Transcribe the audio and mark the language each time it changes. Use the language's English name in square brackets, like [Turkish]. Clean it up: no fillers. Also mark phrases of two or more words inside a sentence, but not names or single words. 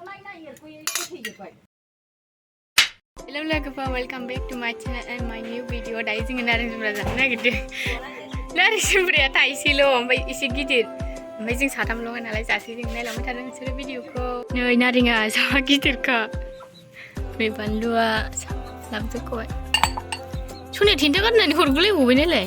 [English] Hello logoफोर welcome back to my channel and my new video. [Bodo] दायो जोङो नारें जुमब्रा जानो नागिरदों. नारें जुमब्राया थाइसेल' ओमफ्राय एसे गिदिर. ओमफ्राय जों साथामल' नालाय जासै जों नायलांबाय थादों नोंसोरो भिडिअखौ. नै नारेंआ जा गिदिरखा. नै बानलुआ लाबोजोबखाबाय. सनाया थेन्था गारनानै हरगुलायबावबाय नालाय.